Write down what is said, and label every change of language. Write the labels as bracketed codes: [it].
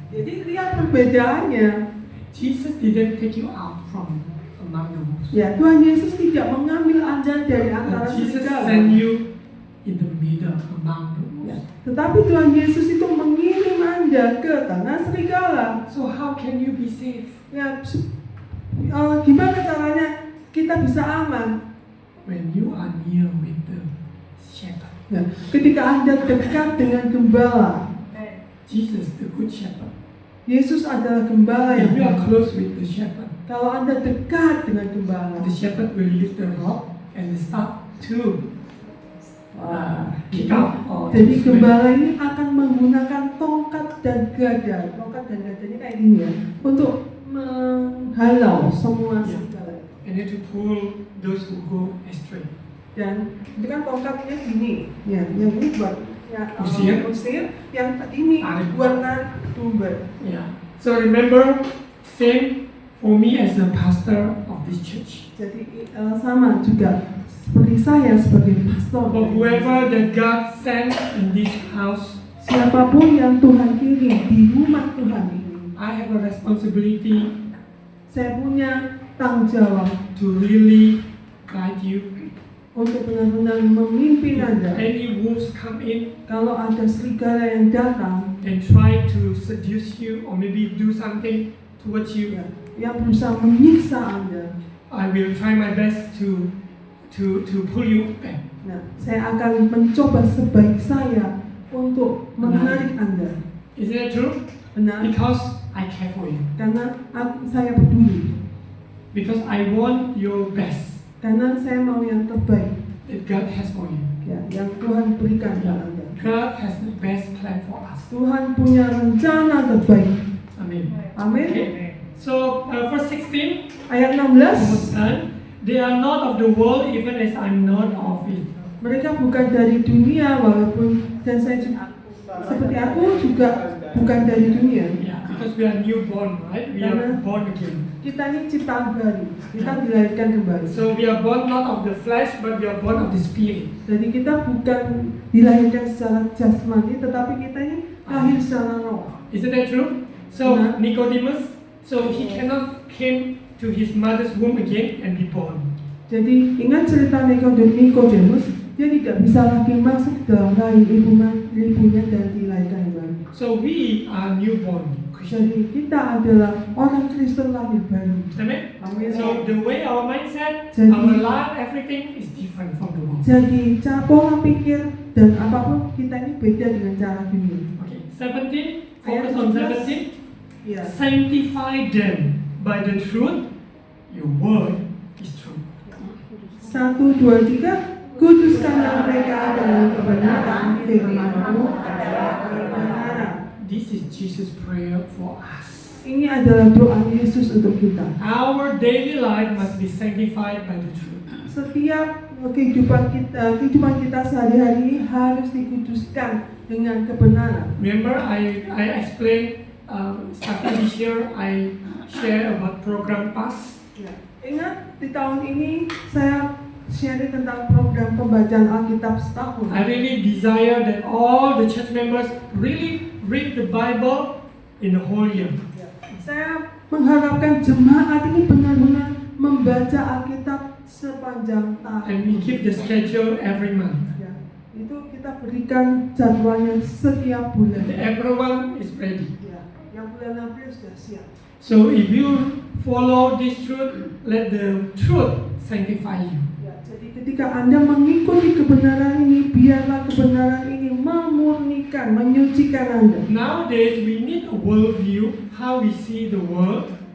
[id] Jadi lihat perbedaannya. [en] Jesus didn't take you out from among the wolves. [id] Ya, Tuhan Yesus tidak mengambil Anda dari antara [en] Jesus [id] serigala. [en] sent you in the middle among the wolves. [id] Ya, tetapi Tuhan Yesus itu mengirim Anda ke tengah serigala. [en] So how can you be safe? [id] Ya, gimana caranya kita bisa aman? [en] When you are near with the shepherd. [id] Ya, ketika Anda dekat dengan gembala. [en] Jesus, the good shepherd. [id] Yesus adalah gembala [en] If you [id] yang [en] are close with the shepherd, [id] kalau Anda dekat dengan gembala. [en] the shepherd will use the rod and the staff to kick [id] Jadi, [en] out all [id] jadi [en] the snake. [id] gembala ini akan menggunakan tongkat dan gada. Tongkat dan gadanya kayak gini ya, untuk menghalau semua Ya. serigala. [en] And then to pull those who go astray. [id] Dan itu kan tongkatnya gini, ya, yang ini buat usir, yang ini Tarik. buat narik domba. [en] Yeah. So remember, same for me as a pastor of this church. [id] Jadi sama juga seperti saya sebagai pastor. [en] For whoever that God sent in this house, [id] Siapapun yang Tuhan kirim di rumah Tuhan ini, [en] I have a responsibility [id] saya punya tanggung jawab [en] to really guide you. [id] untuk benar-benar memimpin Anda. [en] Any wolves come in [id] Kalau ada serigala yang datang [en] and try to seduce you or maybe do something towards you, [id] yang berusaha menyiksa Anda, [en] I will try my best to pull you back. [id] nah, saya akan mencoba sebaik saya untuk menarik Anda. [en] Isn't that true? [id] Benar? [en] Because I care for you. [id] Karena saya peduli. [en] Because I want your best [id] Karena saya mau yang terbaik [en] that God has for you. [id] ya, yang Tuhan berikan kepada Anda. [en] God has the best plan for us. [id] Tuhan punya rencana terbaik. [en] Amen. [id] Amin. [en] Okay. So verse 16, [id] Ayat [en] almost [id] 16. [en] done. They are not of the world, even as I'm not of it. [id] Mereka bukan dari dunia, walaupun dan saya juga, seperti aku juga bukan dari dunia. [en] Yeah, because we are newborn, right? We are born again. [id] Kita ini ciptaan baru, kita dilahirkan kembali. [en] So we are born not of the flesh, but we are born of the spirit. [id] Jadi kita bukan dilahirkan secara jasmani, tetapi kita ini lahir secara roh. [en] Isn't that true? So [id] Nah. [en] Nicodemus, so he cannot came to his mother's womb again and be born. [id] Jadi ingat cerita Nikodemus, dia tidak bisa lagi masuk dalam rahim ibunya dan dilahirkan kembali. [en] So we are newborn Christian. [id] Jadi kita adalah orang Kristen lahir baru. [en] Amen. [id] Amin. [en] So the way our mindset, [id] Jadi- [en] our life, everything is different from the world. [id] Jadi cara pola pikir dan apapun kita ini beda dengan cara dunia. [en] Okay. 17. [id] Ayat [en] Focus on [id] 17. 17. Ya. [en] Sanctify them by the truth. Your word is true. 1, 2, 3. [id] Kuduskanlah mereka dengan kebenaran, firman-Mu adalah kebenaran. [en] This is Jesus' prayer for us. [id] Ini adalah doa Yesus untuk kita. [en] Our daily life must be sanctified by the truth. [id] Setiap kehidupan kita sehari-hari harus dikuduskan dengan kebenaran. [en] Remember, I explained starting this year. I share about program PAS. [id] Ya. Ingat di tahun ini saya sharing tentang program pembacaan Alkitab setahun. [en] I really desire that all the church members really read the Bible in the whole year. [id] Saya mengharapkan jemaat ini benar-benar membaca Alkitab sepanjang tahun. [en] And we keep the schedule every month. [id] Ya, itu kita berikan jadwalnya setiap bulan. [en] The April one is ready. [id] Ya, yang bulan April sudah siap. [en] So if you follow this truth, let the truth sanctify you. [id] Ya, jadi ketika Anda mengikuti kebenaran ini, biarlah kebenaran ini memurnikan, menyucikan Anda. [en] Nowadays we need a worldview, how we see the world.